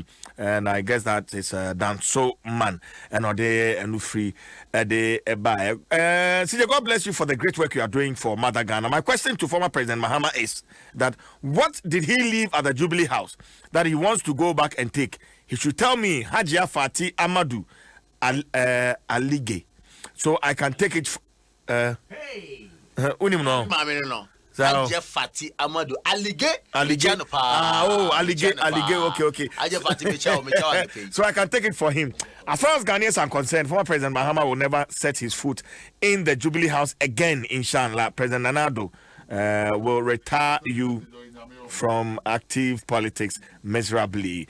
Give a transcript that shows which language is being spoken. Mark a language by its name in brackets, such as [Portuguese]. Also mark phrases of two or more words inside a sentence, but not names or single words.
[English] And I guess that is Dwaso Man and Ode and Free Ede Ebae. CJ, God bless you for the great work you are doing for Mother Ghana. My question to former President Mahama is that what did he leave at the Jubilee House that he wants to go back and take? He should tell me Hajia Fati Amadou Alige, so I can take it. [Akan] Unim no. Mami no. [English] Hajia Fati Amadou Alige. Alige. Okay. Hajia Fati Mecha. So I can take it for him. As far as Ghanaians are concerned, former President Mahama will never set his foot in the Jubilee House again. [Arabic] Inshallah, [English] President Nanado will retire you from active politics miserably.